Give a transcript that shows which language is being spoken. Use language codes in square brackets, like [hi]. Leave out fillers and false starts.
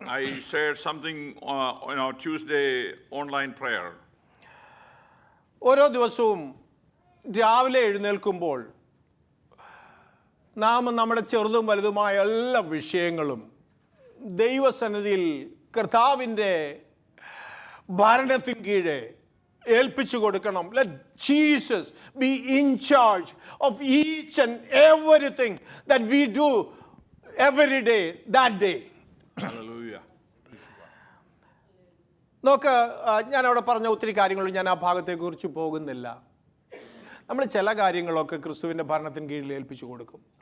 [en] I shared something on our Tuesday online prayer. [ml] ഓരോ ദിവസവും രാവിലെ എഴുന്നേൽക്കുമ്പോൾ നാം നമ്മുടെ ചെറുതും വലുതുമായ എല്ലാ വിഷയങ്ങളും ദൈവസന്നിധിയിൽ കർത്താവിൻ്റെ ഭരണത്തിന് കീഴെ ഏൽപ്പിച്ചു കൊടുക്കണം. [en] Let Jesus be in charge of each and everything that we do every day, that day. Hallelujah. [ml] നോക്ക്, ഞാൻ അവിടെ പറഞ്ഞ ഒത്തിരി കാര്യങ്ങൾ ഞാൻ ആ ഭാഗത്തെക്കുറിച്ച് പോകുന്നില്ല. നമ്മൾ ചില കാര്യങ്ങളൊക്കെ ക്രിസ്തുവിൻ്റെ ഭരണത്തിന് കീഴിൽ ഏൽപ്പിച്ചു കൊടുക്കും.